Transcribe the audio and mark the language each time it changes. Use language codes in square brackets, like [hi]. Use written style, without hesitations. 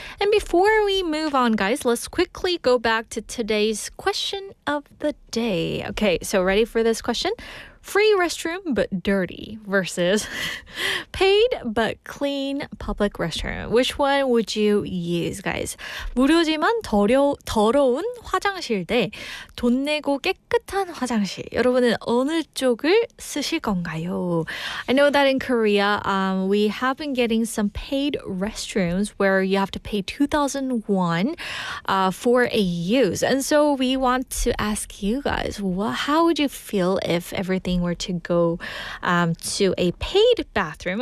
[en] And before we move on, guys, let's quickly go back to today's question of the day. Okay, so ready for this question? free restroom but dirty versus paid but clean public restroom. Which one would you use, guys? [ko] 무료지만 더러운 화장실 대 돈 내고 깨끗한 화장실. 여러분은 어느 쪽을 쓰실 건가요? [en] I know that in Korea, we have been getting some paid restrooms where you have to pay 2,000 won for a use. And so we want to ask you guys, how would you feel if everything were to go to a paid bathroom?